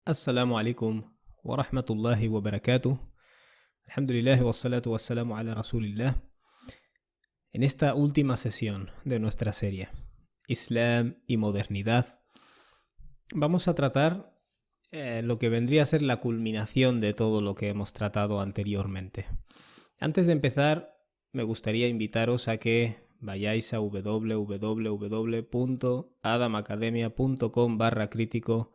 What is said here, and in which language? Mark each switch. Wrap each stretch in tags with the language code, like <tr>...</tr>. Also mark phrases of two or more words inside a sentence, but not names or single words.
<ar>السلام عليكم ورحمة الله وبركاته. الحمد لله والصلاة والسلام على رسول الله.</ar> <es>En esta última sesión de nuestra serie, Islam y modernidad, vamos a tratar lo que vendría a ser la culminación de todo lo que hemos tratado anteriormente. Antes de empezar, me gustaría invitaros a que vayáis a www.adamacademia.com/crítico.</es>